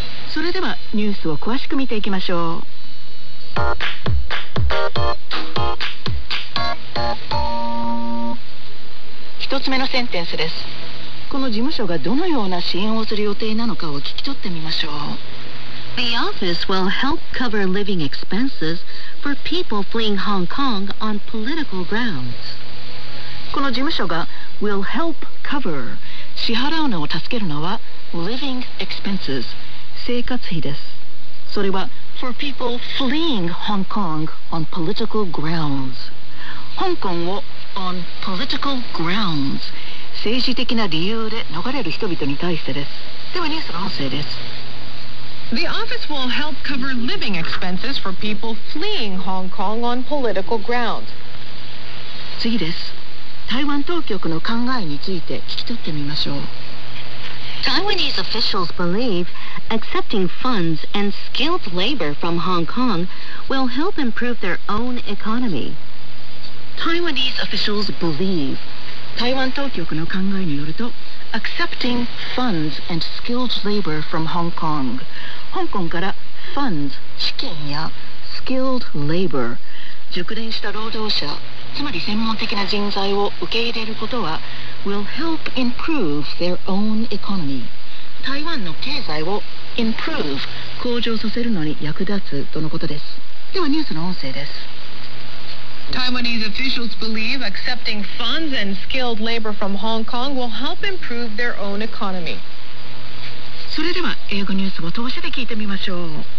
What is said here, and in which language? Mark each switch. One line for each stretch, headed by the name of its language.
Japanese: それではニュースを詳しく見ていきましょう。一つ目のセンテンスです。この事務所がどのような支援をする予定なのかを聞き取ってみましょう。
English: The office will help cover living expenses for people fleeing Hong Kong on political grounds.
Japanese: この事務所が
English: will help cover
Japanese: 支払うのを助けるのは
English: living expenses
Japanese: 生活費です。それは
English: for people fleeing Hong Kong on political grounds.
Japanese: 香港を
English: on political grounds
Japanese: 政治的な理由で逃れる人々に対してです。ではニュースの音声です。
English: The office will help cover living expenses for people fleeing Hong Kong on political grounds.
Japanese: 次です。台湾当局の考えについて聞き取ってみましょう。
English: Taiwanese officials believe accepting funds and skilled labor from Hong Kong will help improve their own economy. Taiwanese officials believe
Japanese: 台湾当局の考えによると
English: Accepting funds and skilled labor from Hong Kong
Japanese: 香港から
English: funds
Japanese: 資金や
English: skilled labor
Japanese: 熟練した労働者つまり専門的な人材を受け入れることは
English: will help improve their own economy
Japanese: 台湾の経済を
English: improve
Japanese: 向上させるのに役立つとのことですではニュースの音声です
English: Taiwanese officials believe accepting funds and skilled labor from Hong Kong will help improve their own economy.
Japanese: それでは英語ニュースを通して聞いてみましょう。